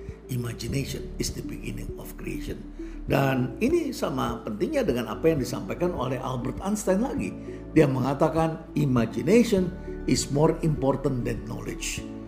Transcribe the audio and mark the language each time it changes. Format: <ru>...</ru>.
<en>Imagination is the beginning of creation.</en> <id>Dan ini sama pentingnya dengan apa yang disampaikan oleh Albert Einstein lagi. Dia mengatakan</id> <en>imagination is more important than knowledge.</en>